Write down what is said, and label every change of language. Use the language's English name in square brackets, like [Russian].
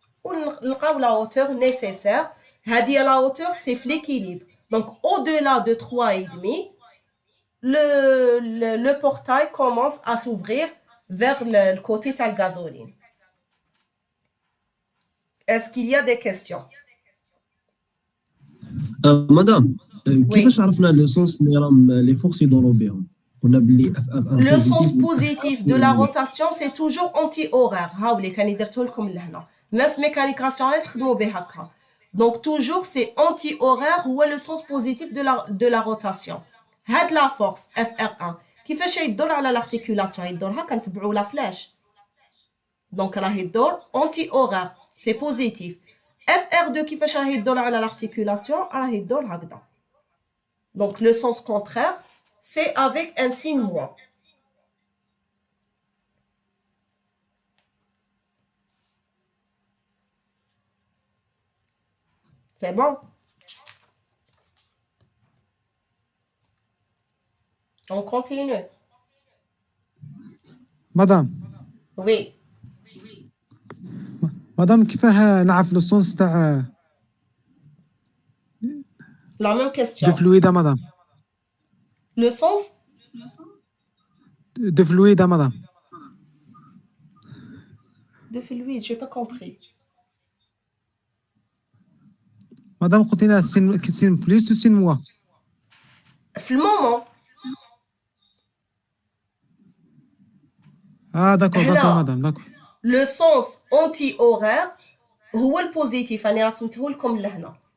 [French] On a la hauteur nécessaire. La hauteur, c'est l'équilibre. Donc, au-delà de 3,5, le portail commence à s'ouvrir vers le côté de la gasoline. Est-ce qu'il y a des questions? [Arabic] Madame, كيفاش عرفنا [French] le sens [Arabic] اللي راهم les forces يدوروا بهم؟ قلنا باللي [French] Le sens positif de la rotation, c'est toujours anti-horaire. [Arabic] هاولي كان درته لكم لهنا. [French] Même mécanique rationnelle [Arabic] تخدموا بها هكا. [French] Donc toujours c'est anti-horaire ou le sens positif de la rotation. [Arabic] هاد la force FR1 كيفاش يدور على l'articulation يدورها كنتبعوا la flèche. [French] Donc [Arabic] راه يدور [French] anti-horaire, c'est positif. [Arabic] FR2 كيفاش راه يدور على l'articulation راه يدور هكذا. [French] Donc le sens contraire, c'est avec un signe moins. C'est bon? On continue. [Arabic] مدام [French] Oui. [Arabic] مدام كيفاه نعرف لو سونس تاع [French] La même question. دو فلويدا مدام Le sens دو فلويدا مدام de fluide, j'ai pas compris. [Arabic] مدام قلت لنا سين بليس و سين موا في المومون [French] داكور [Arabic] هنا. [French] داكور مدام داكور. [Arabic] لو سونس اونتي اورير هو البوزيتيف، راني رسمته لكم لهنا.